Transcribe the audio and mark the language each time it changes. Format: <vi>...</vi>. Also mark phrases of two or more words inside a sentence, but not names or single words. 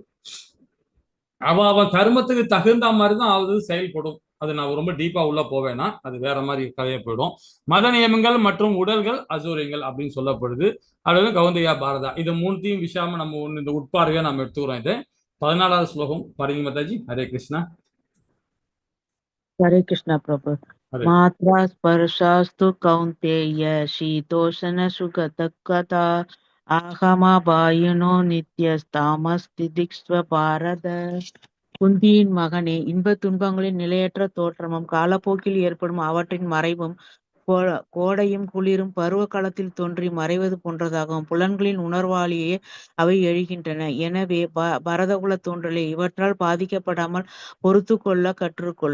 <ta>அவன் கர்மத்துக்கு தகுந்த மாதிரிதான் அது செயல்படும். அது நான் ரொம்ப டீப்பா உள்ள போவேன்னா அது வேற மாதிரி கதையை போயிடும். மத நியமங்கள் மற்றும் உடல்கள் அசூரியங்கள் அப்படின்னு சொல்லப்படுது. அது கௌந்தயா பாரதா. இது மூணுத்தையும் விஷயமா நம்ம இந்த உட்பார்வையா நம்ம எடுத்துக்கிறோம். இது 14வது ஸ்லோகம் பாருங்க மாதாஜி. ஹரே கிருஷ்ணா.</ta> <hi>हरे कृष्णा प्रभु।</hi> <sa>मात्रा स्पर्शास्तु कौन्तेय शीतोषण सुगतकता आहमा वायुनो नित्यस्तामस्तिदिक्स्व भारत।</sa> <ta>குந்தியின் மகனே, இன்பத் துன்பங்களின் நிலையற்ற தோற்றமும் காலப்போக்கில் ஏற்படும் அவற்றின் மறைவும் கோடையும் குளிரும் பருவ காலத்தில் தோன்றி மறைவது போன்றதாகும். புலன்களின் உணர்வாலேயே அவை எழுகின்றன. எனவே பரதகுல தோன்றலே, இவற்றால் பாதிக்கப்படாமல் பொறுத்து கொள்ள கற்றுக்கொள்.</ta>